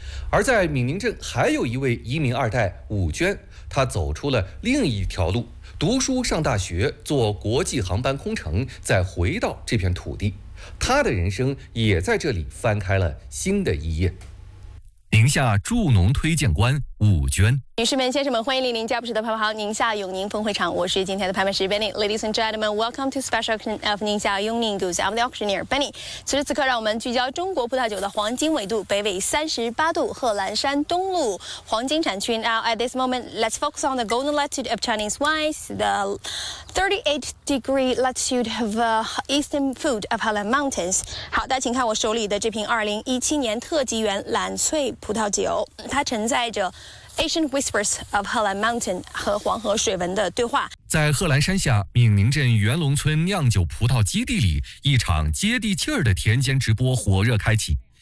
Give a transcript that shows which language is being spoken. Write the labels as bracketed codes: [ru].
[zh] 而在闽宁镇还有一位移民二代武娟，她走出了另一条路，读书上大学，做国际航班空乘，再回到这片土地，他的人生也在这里翻开了新的一页。宁夏助农推荐官武娟。女士们、先生们，欢迎莅临佳木斯的拍卖行宁夏永宁分会场，我是今天的拍卖师 Benny。 [en] Ladies and gentlemen, welcome to special auction of 宁夏永宁 Goods. I'm the auctioneer Benny. [zh] 此时此刻，让我们聚焦中国葡萄酒的黄金纬度，北纬38度，贺兰山东路黄金产区。 [en] Now at this moment, let's focus on the golden latitude of Chinese wines, the 38-degree latitude of eastern food of Helan Mountains. [zh] 好，大家请看我手里的这瓶2017年特级园揽翠葡萄酒，它承载着 [en] Asian Whispers of Helan Mountain [zh] 和黄河水文的对话。在贺兰山下闽宁镇元龙村酿酒葡萄基地里，一场接地气儿的田间直播火热开启。